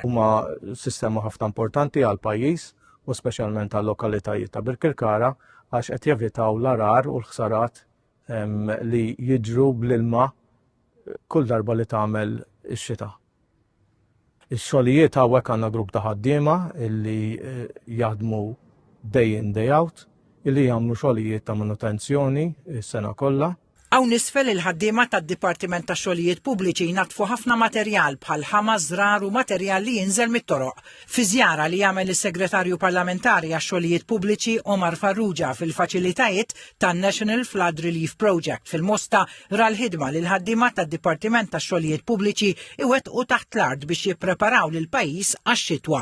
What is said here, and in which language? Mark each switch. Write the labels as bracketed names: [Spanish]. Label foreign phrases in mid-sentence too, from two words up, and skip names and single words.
[Maltese] Huma sistema ħafna importanti għal pajjiż u speċjalment għal lokalitajiet ta' Birkirkara għax qed jevitaw l-arar u l-ħsarat li jiġru bl-ilma kull darba li tagħmel ix-xita. Ix-xogħlijiet hawnhekk għandna grupp ta' ħaddiema illi jaħdmu [English] day in day out, [Maltese] illi jagħmlu xogħlijiet ta' manutenzjoni s-sena kollha. Hawn isfel il-ħaddiema tad-Dipartiment tax-Xogħlijiet Pubbliċi jnattfu ħafna materjal bħal ħama, żrar u materjal li jinżel mit-toroq. Fi żjara li jagħmel is-Segretarju Parlamentari għax-Xogħlijiet Pubbliċi Omar Farrugia fil-faċilitajiet tan-National Flood Relief Project fil-Mosta ra l-ħidma li l-ħaddiema tad-Dipartiment tax-Xogħlijiet Pubbliċi iwettqu taħt l-art biex jippreparaw lill-pajjiż għax-xitwa.